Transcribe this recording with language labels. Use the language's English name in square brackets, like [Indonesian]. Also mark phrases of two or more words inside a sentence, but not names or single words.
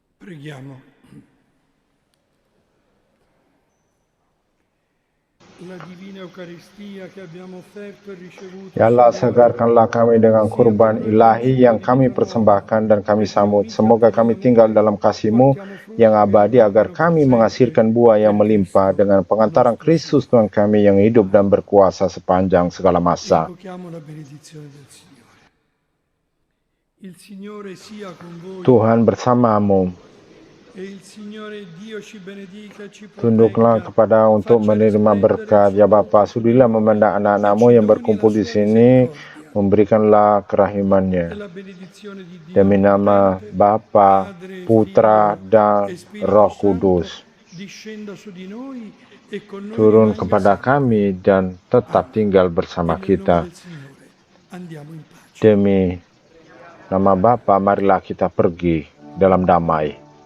[Italian] Preghiamo. La divina Eucaristia che abbiamo offerto e ricevuto. [Indonesian] Ya Allah, [Italian] Signore, [Indonesian] segarkanlah kami dengan kurban ilahi yang kami persembahkan dan kami sambut. Semoga kami tinggal dalam kasih-Mu yang abadi agar kami menghasilkan buah yang melimpah dengan pengantaran Kristus Tuhan kami yang hidup dan berkuasa sepanjang segala masa. [Italian] Invochiamo la benedizione del Signore. Il Signore sia con voi. [Indonesian] Tuhan bersamamu. [Italian] E il Signore Dio ci benedica e ci [Indonesian] Tunduklah [Italian] protegga. [Indonesian] kepada untuk menerima berkat. Ya Bapa, sudilah memandang anak-anak-Mu yang berkumpul di sini, memberikanlah [Italian] E [Indonesian] kerahimannya. [Italian] la benedizione di Dio [Indonesian] Demi nama [Italian] Onnipotente, [Indonesian] Bapa, [Italian] Padre, [Indonesian] Putra, [Italian] Figlio [Indonesian] dan [Italian] e Spirito [Indonesian] Roh [Italian] Santo, [Indonesian] Kudus [Italian] discenda su di noi e con noi [Indonesian] turun [Italian] rimanga [Indonesian] kepada [Italian] sempre. [Indonesian] kami dan tetap tinggal [Italian] E [Indonesian] bersama [Italian] nel nome [Indonesian] kita. [Italian] del Signore andiamo in pace. [Indonesian] Demi nama Bapa, marilah kita pergi dalam damai.